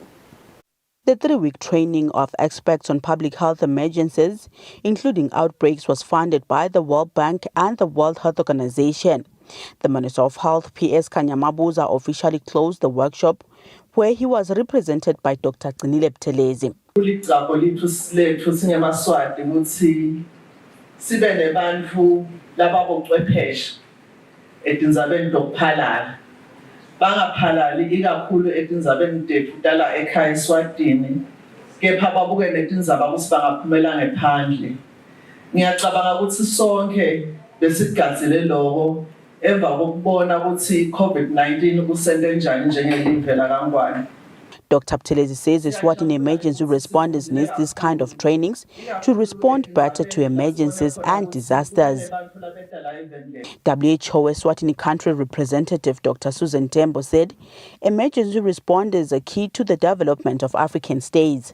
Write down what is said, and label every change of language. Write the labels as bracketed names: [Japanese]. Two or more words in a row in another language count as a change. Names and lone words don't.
[English] The 3-week training of experts on public health emergencies, including outbreaks, was funded by the World Bank and the World Health Organization. The Minister of Health, PS Khanya Mabuza, officially closed the workshop, where he was represented by Dr. Gcinile Buthelezi. [Swati] Bangaphalali ikakhulu etindzabeni tethu tala ekhaya eSwatini kepha babuke netindzaba ukuthi bangaphumela ngephandle. Ngiyacabanga ukuthi sonke besigadzile lokho emva kokubona ukuthi COVID-19 kusente njani njengelive laKangwane. [English] Dr. Buthelezi says Eswatini emergency responders need this kind of trainings to respond better to emergencies and disasters. WHO Eswatini country representative Dr. Susan Tembo said emergency responders are key to the development of African states.